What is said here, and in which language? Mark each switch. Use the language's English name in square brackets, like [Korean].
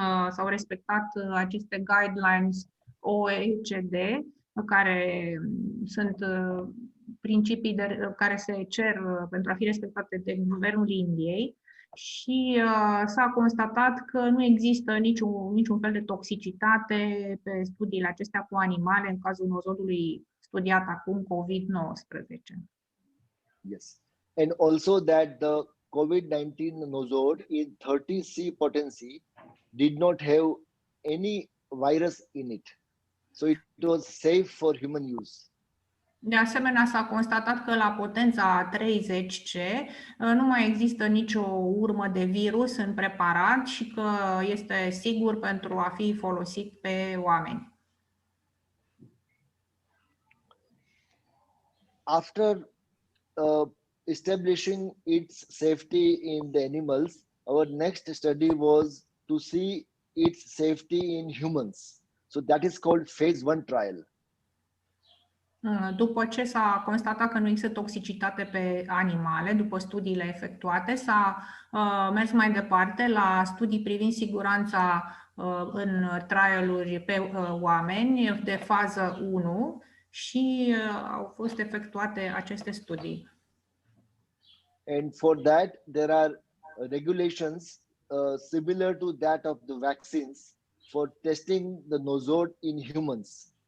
[Romanian] s-au respectat aceste guidelines OECD, care sunt principii care se cer pentru a fi respectate de Guvernul Indiei, și s-a constatat că nu există niciun fel de toxicitate pe studiile acestea cu animale în cazul nosodului studiat acum COVID-19. [English] Yes. And also that the COVID-19 nosod in 30C potency did not have any virus in it. So it was safe for human use. [Romanian] De asemenea, s-a constatat că la potența 30C nu mai există nicio urmă de virus în preparat și că este sigur pentru a fi folosit pe oameni. [English] After establishing its safety in the animals, our next study was to see its safety in humans. So that is called phase 1 trial. [Romanian] După ce s-a constatat că nu există toxicitate pe animale, după studiile efectuate, s-a mers mai departe la studii privind siguranța în trialuri pe oameni de fază 1 și au fost efectuate aceste studii. [English] And for that, there are regulations similar to that of the vaccines for testing the nosod in humans.